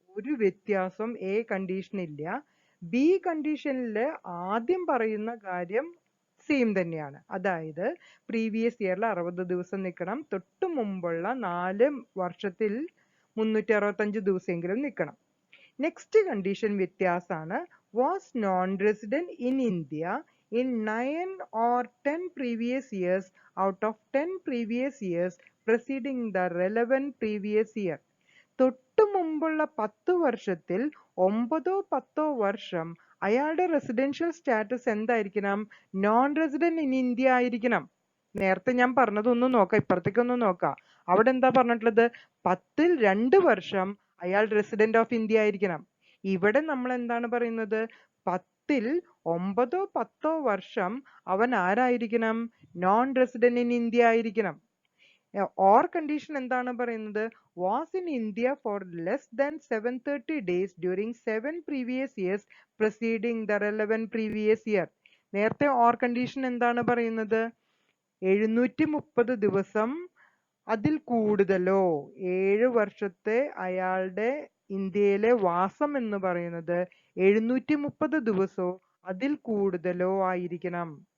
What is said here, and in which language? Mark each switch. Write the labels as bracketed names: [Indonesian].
[Malayalam] ഒരു വ്യത്യാസം A condition ഇല്ല. ബി കണ്ടീഷനിൽ ആദ്യം പറയുന്ന കാര്യം സെയിം തന്നെയാണ്. അതായത് പ്രീവിയസ് ഇയറിൽ 60 ദിവസം നിൽക്കണം. തൊട്ട് മുമ്പുള്ള 4 വർഷത്തിൽ 365 ദിവസമെങ്കിലും നിൽക്കണം. നെക്സ്റ്റ് കണ്ടീഷൻ വ്യത്യാസമാണ്. [English] Was non resident in India in 9 or 10 previous years out of 10 previous years preceding the relevant previous year. [Malayalam] തൊട്ട് മുമ്പുള്ള 10 വർഷത്തിൽ 9-10 വർഷം അയാളുടെ റെസിഡൻഷ്യൽ സ്റ്റാറ്റസ് എന്തായിരിക്കണം? നോൺ റെസിഡന്റ് ഇൻ ഇന്ത്യ ആയിരിക്കണം. നേരത്തെ ഞാൻ പറഞ്ഞതൊന്നും നോക്കാം, ഇപ്പുറത്തേക്കൊന്നും നോക്കാം. അവിടെ എന്താ പറഞ്ഞിട്ടുള്ളത്? 10-ൽ 2 വർഷം അയാൾ റെസിഡന്റ് ഓഫ് ഇന്ത്യ ആയിരിക്കണം. ഇവിടെ നമ്മൾ എന്താണ് പറയുന്നത്? 10-ൽ 9-10 വർഷം അവൻ ആരായിരിക്കണം? നോൺ റെസിഡന്റ് ഇൻ ഇന്ത്യ ആയിരിക്കണം. ഓർ കണ്ടീഷൻ എന്താണ് പറയുന്നത്? [English] Was in India for less than 730 days during 7 previous years preceding the relevant previous year. [Malayalam] നേരത്തെ ഓർ കണ്ടീഷൻ എന്താണ് പറയുന്നത്? 730 ദിവസം അതിൽ കൂടുതലോ 7 വർഷത്തെ അയാളുടെ ഇന്ത്യയിലെ വാസം എന്ന് പറയുന്നത് 730 ദിവസമോ അതിൽ കൂടുതലോ ആയിരിക്കണം.